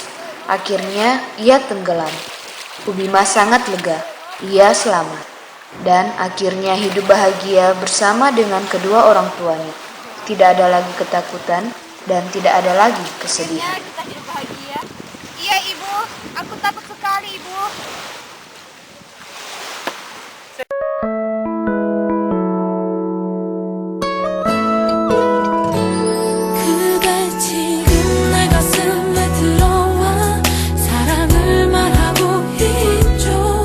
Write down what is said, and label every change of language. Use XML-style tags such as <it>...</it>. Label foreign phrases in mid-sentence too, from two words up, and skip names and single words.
<id>Akhirnya ia tenggelam. Ubi Mas sangat lega. Ia selamat. Dan akhirnya hidup bahagia bersama dengan kedua orang tuanya. Tidak ada lagi ketakutan dan tidak ada lagi kesedihan. Kita hidup bahagia. Iya ibu, aku takut sekali ibu.</id> <ko>그대 지금 내 가슴에 들어와 사랑을 말하고 있죠.</ko>